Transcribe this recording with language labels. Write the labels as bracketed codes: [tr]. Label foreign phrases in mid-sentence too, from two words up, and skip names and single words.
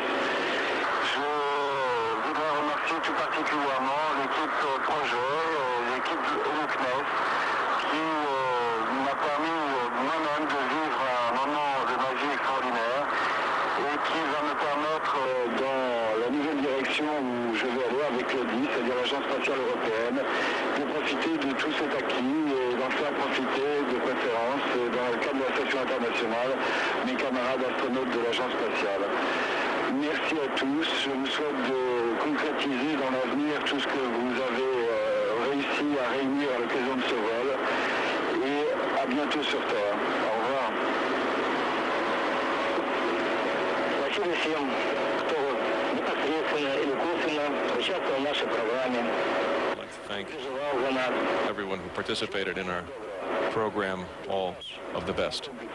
[fr] Je voudrais remercier tout particulièrement l'équipe projet, l'équipe du CNES, qui m'a permis moi-même de vivre un moment de magie extraordinaire et qui va me permettre, dans la nouvelle direction où je vais aller avec l'ODI, c'est-à-dire l'Agence spatiale européenne, de profiter de tout cet acquis et d'en faire profiter de préférence, dans le cadre de la station internationale, mes camarades astronautes de l'Agence spatiale. Merci à tous. Je vous souhaite de concrétiser dans l'avenir tout ce que vous avez réussi à réunir à l'occasion de ce vol. Et à bientôt sur Terre. Au revoir. [ru] Хочу всем, кто непосредственно или косвенно участвовал в нашей программе. [en] I'd like to thank everyone who participated in our program. All of the best.